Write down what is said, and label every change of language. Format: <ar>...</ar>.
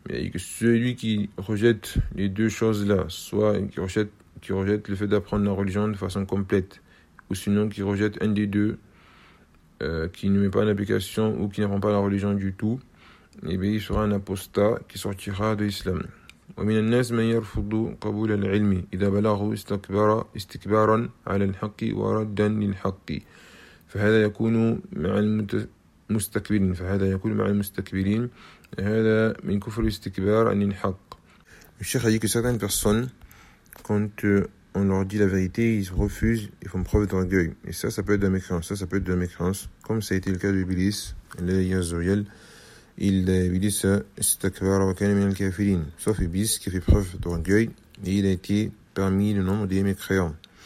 <fr>Et que celui qui rejette les deux choses-là, soit qui rejette le fait d'apprendre la religion de façon complète, ou sinon qui rejette un des deux, qui ne met pas en application ou qui n'apprend pas la religion du tout, et bien il sera un apostat qui sortira de l'islam.</fr> <ar>ومن الناس من يرفض قبول العلم إذا بلغه استكبارا على الحق وردا للحق فهذا يكون مع المستكبرين فهذا يكون مع المستكبرين هذا من كفر الاستكبار عن الحق.</ar> <fr>Le cheikh a dit que certaines personnes, quand on leur dit la vérité, ils refusent, ils font preuve d'orgueil. Et ça, ça peut être de la mécréance. Ça peut être de la mécréance. Comme ça a été le cas de l'Iblis, l'Iblis a</fr> <ar>استكبار وكان من الكافرين.</ar> <fr>Sauf Iblis qui a fait preuve d'orgueil et il a été parmi le nombre des mécréants.</fr>